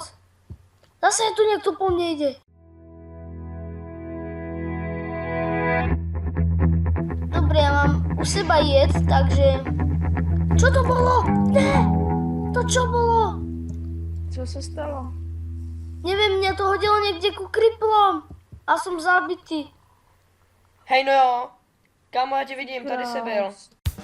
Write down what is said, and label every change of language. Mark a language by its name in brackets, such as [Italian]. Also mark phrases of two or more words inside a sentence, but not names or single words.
[Slovak] Zase je tu niekto po mne ide. Dobre, ja mám u seba jed, takže... Čo to bolo? Ne! To čo bolo? [Czech] Co se stalo? [Slovak] Neviem, mňa to hodilo niekde ku kriplom. A som zabitý. Hej, [Czech] no jo. Kámo, já tě vidím, tady jsi byl. Krás.